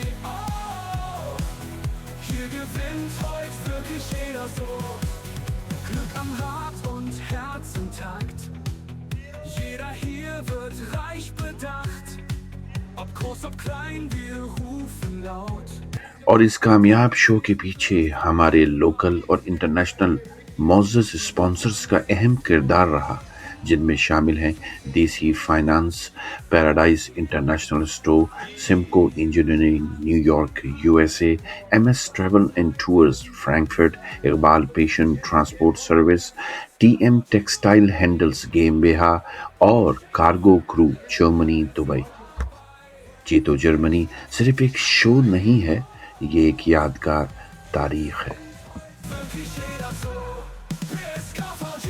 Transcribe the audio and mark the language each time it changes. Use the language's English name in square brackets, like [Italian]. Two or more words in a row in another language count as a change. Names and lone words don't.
[German] Oh, hier gewinnt heute wirklich jeder so. Glück am Rad und Herzentakt. Jeder hier wird reich bedacht. Ob groß, ob klein, wir rufen laut. [Urdu] اور اس کامیاب شو کے پیچھے ہمارے لوکل اور انٹرنیشنل معزز اسپانسرز کا اہم کردار رہا، جن میں شامل ہیں دیسی فنانس، پیراڈائز انٹرنیشنل اسٹور، سمکو انجینئرنگ نیویارک یو ایس اے، ایم ایس ٹریول اینڈ ٹورز فرینکفرٹ، اقبال پیشنٹ ٹرانسپورٹ سروس، ٹی ایم ٹیکسٹائل ہینڈلز گیمبیہا اور کارگو کرو جرمنی دبئی. جیتو جرمنی صرف ایک شو نہیں ہے، یہ ایک یادگار تاریخ ہے. [German] Wirklich jeder so. PSKV